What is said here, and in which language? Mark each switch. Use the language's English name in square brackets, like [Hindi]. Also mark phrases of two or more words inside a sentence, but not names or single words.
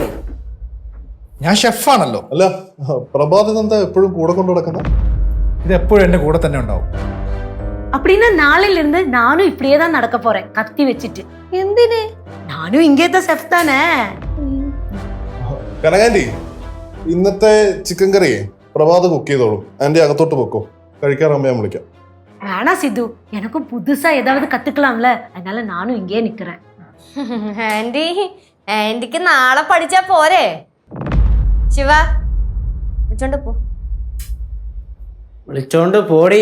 [Malayalam] ഞാൻ ഷെഫാണല്ലോ. അല്ല, പ്രഭാത് എന്താ എപ്പോഴും കൂടെ കൊണ്ടു നടക്കുന്ന? ഇത് എപ്പോഴും എന്റെ കൂടെ തന്നെ ഉണ്ടാവും. [Tamil] அப்படின்னா நாளையில இருந்து நானும் இப்படியே தான் நடக்க போறேன், கத்தி வச்சிட்டு. എന്തിന്? நானும் இங்கேத்த ഷെഫ് தானே. [Malayalam] കനകാന്റി, ഇന്നത്തെ ചിക്കൻ കറി പ്രഭാത് കുക്ക് ചെയ്തോളും. ആന്റി അകത്തോട്ട് വെക്കോ, കഴിക്കാറാകുമ്പോ ഞാൻ വിളിക്കാം. [Tamil] வேணா சித்து, எனக்கும் புதுசா ஏதாவது கத்துக்கலாம்ல, அதனால நானும் இங்கே நிக்கிறேன். [Malayalam] ആന്റി, ആന്റിക്ക് നാളെ പഠിച്ചാ പോരെ? ശിവ വിളിച്ചോണ്ട് പോ. വിളിച്ചോണ്ട് പോടി.